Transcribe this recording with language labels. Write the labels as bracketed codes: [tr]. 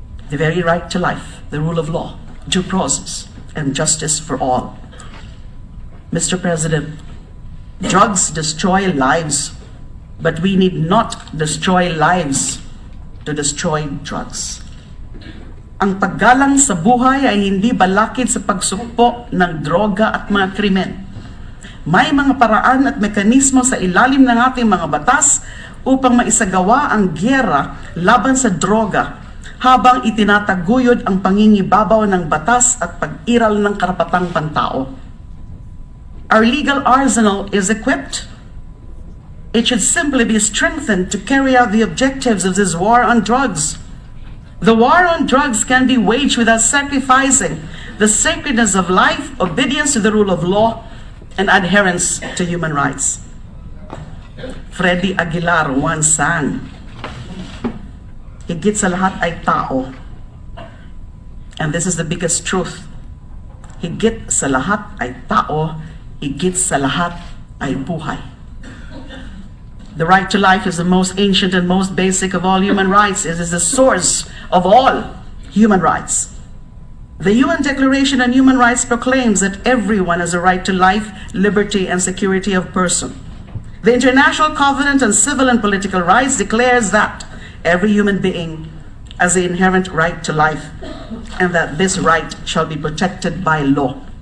[en] The very right to life, the rule of law, due process, and justice for all. Mr. President, drugs destroy lives, but we need not destroy lives to destroy drugs. [tl] Ang paggalang sa buhay ay hindi balakid sa pagsugpo ng droga at mga krimen. May mga paraan at mekanismo sa ilalim ng ating mga batas upang maisagawa ang giyera laban sa droga, habang itinataguyod ang pangingibabaw ng batas at pag-iral ng karapatang pantao. [en] Our legal arsenal is equipped. It should simply be strengthened to carry out the objectives of this war on drugs. The war on drugs can be waged without sacrificing the sacredness of life, obedience to the rule of law, and adherence to human rights. Freddy Aguilar once sang, [tl] higit sa lahat ay tao. [en] And this is the biggest truth. [tl] Higit sa lahat ay tao, higit sa lahat ay buhay. [en] The right to life is the most ancient and most basic of all human rights. It is the source of all human rights. The UN Declaration on Human Rights proclaims that everyone has a right to life, liberty, and security of person. The International Covenant on Civil and Political Rights declares that every human being has the inherent right to life, and that this right shall be protected by law.